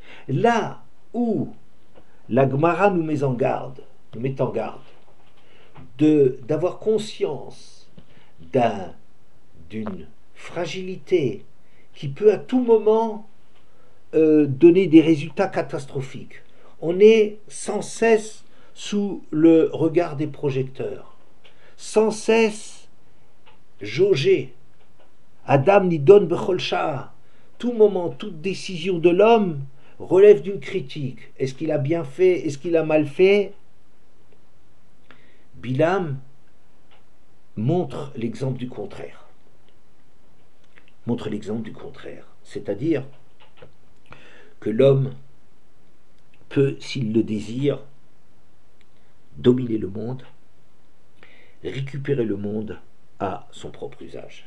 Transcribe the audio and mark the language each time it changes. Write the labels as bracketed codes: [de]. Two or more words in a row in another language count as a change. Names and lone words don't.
[fr] Là où la Gemara nous met en garde, d'avoir conscience d'une fragilité qui peut à tout moment donner des résultats catastrophiques. On est sans cesse sous le regard des projecteurs, sans cesse jaugé. [he] אדם נידון בכל שעה. [fr] Tout moment, toute décision de l'homme relève d'une critique. Est-ce qu'il a bien fait? Est-ce qu'il a mal fait? Bilam montre l'exemple du contraire. C'est-à-dire que l'homme peut, s'il le désire, dominer le monde, récupérer le monde à son propre usage.